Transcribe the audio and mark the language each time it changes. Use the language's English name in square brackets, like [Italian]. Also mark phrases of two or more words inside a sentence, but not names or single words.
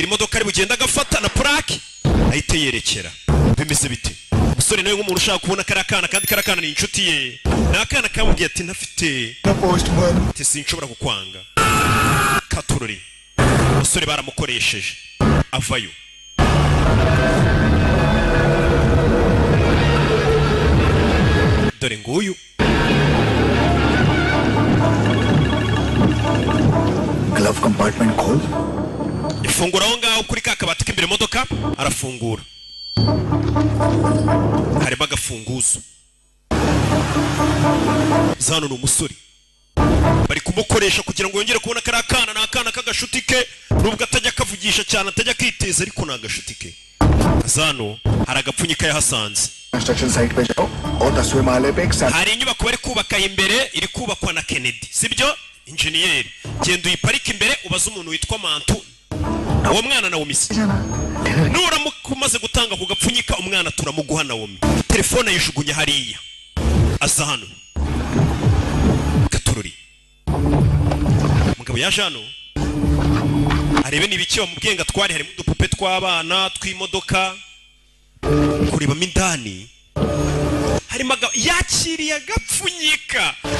[Kinyarwanda] imodoka ari bugenda agafata na plaque ahite yerekera bimeze bite umusore nawe nk'umuntu ushaka kubona kariya kana kandi kariya kana ni inshuti ye ni akana kamubwiye ati ntafite ati sinshobora kukwanga katurori umusore baramukoresheje avayo dore nguyu [English] glove compartment [Hindi] खोल [Kinyarwanda] ifungura aho ngaho kuri ka kabati k'imbere imodoka arafungura harimo agafunguzo zano ni umusore bari kumukoresha kugira ngo yongere kubona kariya kana ni akana k'agashuti ke nubwo atajya akavugisha cyane atajya akiteza ariko ni agashuti ke zano hari agapfunyika yahasanze [English] construction site [Hindi] पे जाओ और 10वें माले पे एक [Kinyarwanda] hari inyubako bari kubaka imbere iri kubakwa na Kennedy sibyo injeniyeri genda uyiparike imbere ubaze umuntu witwa Mantu uwo mwana na umisi nuramuka umaze gutanga ku gapfunyika umwana turamuguha na womi telefone yishugunye hariya aza hano katururi umugabo yaje hano arebe n'ibiki bamubwiye ngo atware harimo udupupe tw'abana tw'imodoka kurebamo indani harimo yakiriye agapfunyika